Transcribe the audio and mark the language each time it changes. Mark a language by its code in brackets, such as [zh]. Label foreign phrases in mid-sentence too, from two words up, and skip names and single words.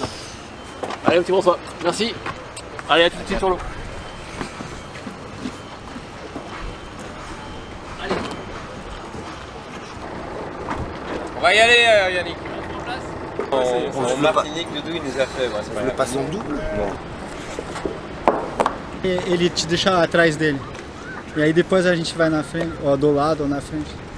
[fr] Allez, petit bonsoir. Merci. Allez, à tout de suite sur l'eau. On va y aller, Yannick. En Martinique, Doudou, il nous a fait. On le passe en double? [pt] Ele te deixa atrás dele. E aí depois a gente vai na frente, ou do lado ou na frente.